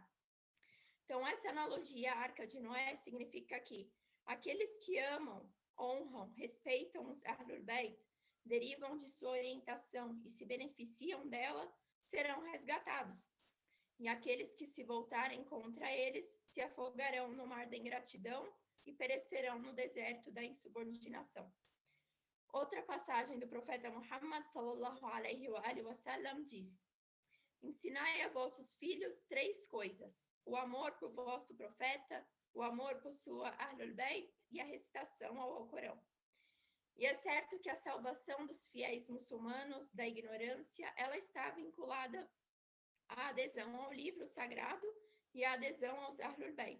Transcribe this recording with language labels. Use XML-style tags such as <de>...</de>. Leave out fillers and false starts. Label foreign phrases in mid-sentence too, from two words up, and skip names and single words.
<pt>Então, essa analogia à Arca de Noé significa que aqueles que amam, honram, respeitam os Ahlul Bayt, derivam de sua orientação e se beneficiam dela, serão resgatados. E aqueles que se voltarem contra eles se afogarão no mar da ingratidão e perecerão no deserto da insubordinação. Outra passagem do profeta Muhammad,</pt> <ar>صلى الله عليه وسلم,</ar> <pt>diz: ensinai a vossos filhos 3 coisas: o amor por vosso profeta, o amor por sua Ahlul Bayt e a recitação ao Alcorão. E é certo que a salvação dos fiéis muçulmanos da ignorância, ela está vinculada à adesão ao livro sagrado e à adesão aos Ahlul Bayt.</pt>